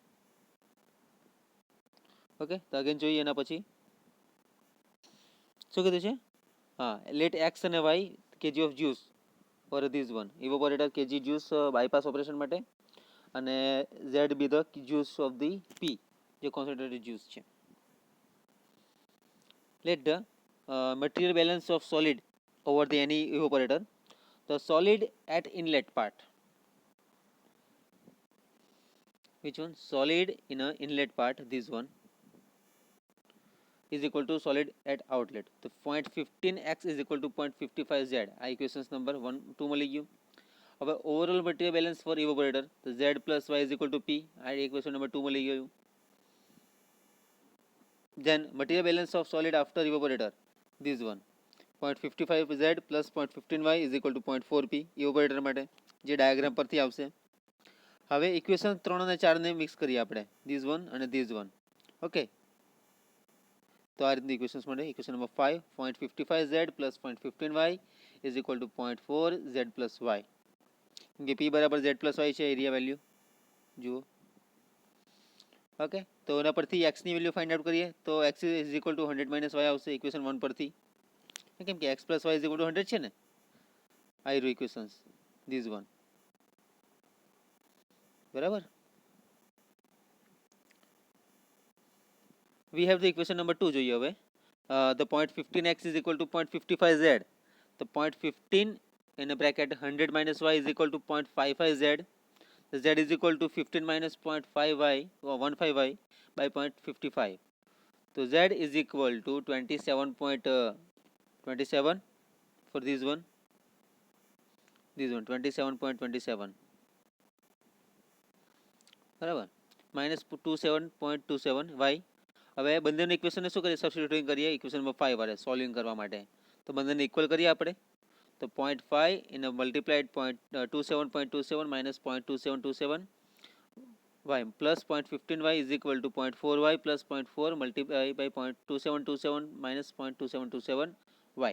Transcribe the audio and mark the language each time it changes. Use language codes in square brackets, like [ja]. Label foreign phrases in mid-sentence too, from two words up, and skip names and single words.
[gu] ઓકે તો અગેન જોઈએ એના પછી શું કીધું છે હા [en] let x and y kg of juice for this one evaporator kg juice bypass operation [gu] માટે અને [en] z be the juice of the p જે concentrated juice છે. લેટ ધ material balance of solid over the any evaporator. The solid at inlet part, which one? Solid in a inlet part, this one is equal to solid at outlet. The 0.15x is equal to 0.55z. આ equations number 1 2 [gu] મળી ગયું. [en] હવે overall material balance for evaporator, the z plus y is equal to p. [gu] આ [en] equation number [gu] 2 મળી ગયું. [en] Then material balance of solid after evaporator, this one 0.55z plus 0.15y is equal to 0.4p evaporator [gu] માટે જે ડાયાગ્રામ પરથી આવશે. હવે ઇક્વેશન 3 અને 4 ને મિક્સ કરીએ આપણે, [en] this one and this one. [gu] ઓકે, તો આ રીતની ઇક્વેશન્સ મળે. [en] equation number 5 0.55z plus 0.15y is equal to 0.4z plus y. [gu] કેમ કે p બરાબર z [en] plus y [gu] છે [en] area value [gu] જુઓ. ઓકે, તો એના પરથી x ની વેલ્યુ [en] find out [gu] કરીએ તો x [en] is equal to 100 minus y [gu] આવશે ઇક્વેશન 1 પરથી. કેમ કે x [en] plus y is equal to 100 [gu] છે ને, આ રહ્યું ઇક્વેશન્સ [en] this one [gu] બરાબર. [en] We have the equation number 2 [gu] જોઈએ હવે. [en] The 0.15x is equal to 0.55z. The 0.15 in a bracket 100 minus y is equal to 0.55z. The z is equal to 15 minus 0.5y or 15y by 0.55. So z is equal to 27.27 for this one. This one 27.27 બરાબર, minus 27.27 y. [gu] હવે બંનેનું ઇક્વેશનને શું કરીએ, સબસ્ટિટ્યુટિંગ કરીએ [en] equation number [gu] 5 વાળે સોલ્વિંગ કરવા માટે. તો બંનેને ઇક્વલ કરીએ આપણે. [en] તો 0.5 in multiplied 27.27 minus 0.2727 y plus 0.15y is equal to 0.4y plus 0.4 multiply by 0.2727 minus 0.2727 y.